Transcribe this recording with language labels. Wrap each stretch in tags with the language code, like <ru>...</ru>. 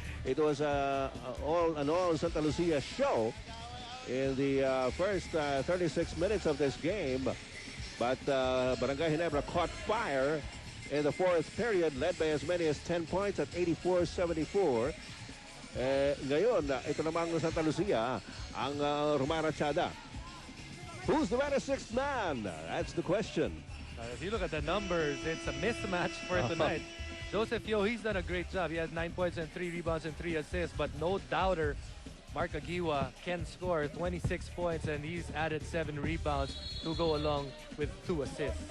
<en>It was an all Santa Lucia show in the first 36 minutes of this game. But Barangay Ginebra caught fire in the 4th period, led by as many as 10 points at 84-74.</en> <tl>Ngayon, ito namang Santa Lucia ang rumarachada.</tl> <en>Who's the better 6th man? That's the question. If you look at the numbers, it's a mismatch for tonight. Joseph Yo, he's done a great job. He has 9 points and 3 rebounds and 3 assists, but no doubter, Mark Aguiwa can score 26 points and he's added 7 rebounds to go along with 2 assists.</en>